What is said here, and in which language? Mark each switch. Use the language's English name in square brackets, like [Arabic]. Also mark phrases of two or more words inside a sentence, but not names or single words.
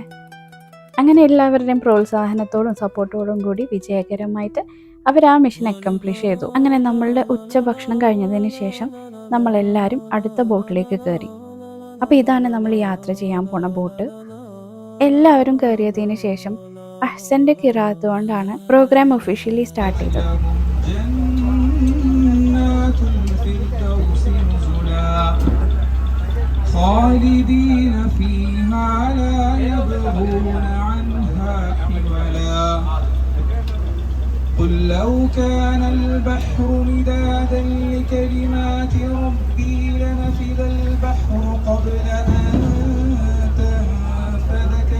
[Malayalam] അങ്ങനെ എല്ലാവരുടെയും പ്രോത്സാഹനത്തോടും സപ്പോർട്ടോടും കൂടി വിജയകരമായിട്ട് അവർ ആ [English] mission accomplish [Malayalam] ചെയ്തു. അങ്ങനെ നമ്മളുടെ ഉച്ചഭക്ഷണം കഴിഞ്ഞതിന് ശേഷം നമ്മളെല്ലാവരും അടുത്ത ബോട്ടിലേക്ക് കയറി. അപ്പോൾ ഇതാണ് നമ്മൾ യാത്ര ചെയ്യാൻ പോണ ബോട്ട്. എല്ലാവരും കയറിയതിന് ശേഷം അഹ്സൻ്റെ ഖിറാഅത്ത് കൊണ്ടാണ് [English] program officially start [Malayalam] ചെയ്തത്. [Arabic] خالدين فيها لا يبغون عنها حولا قل لو كان البحر مدادا لكلمات ربي لنفذ البحر قبل أن تنفذ